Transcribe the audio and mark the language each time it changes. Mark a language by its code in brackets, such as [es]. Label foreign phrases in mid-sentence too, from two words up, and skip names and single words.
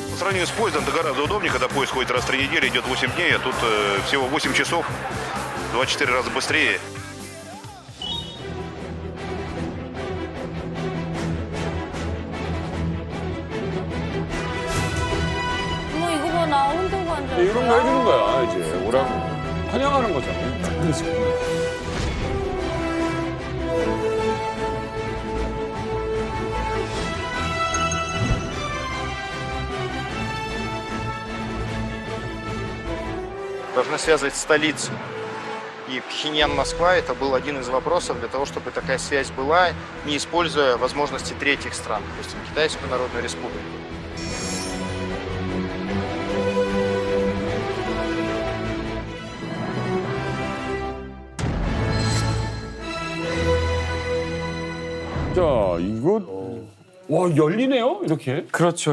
[ru] сравнению с поездом, это гораздо удобнее, когда поезд ходит раз в 3 недели, идет 8 дней, а тут всего 8 часов, 24 раза быстрее. [ko] 어머 이거 봐 나 흔들고 앉아. 이런 거 해주는 거야, 이제. 오라고. 환영하는 거잖아. [ru] Должны связывать столицу. И Пхеньян-Москва это был один из вопросов для того, чтобы такая связь была, не используя возможности третьих стран, допустим, Китайскую Народную Республику. [ko] 자, 이거. 와, 열리네요? 이렇게. 그렇죠.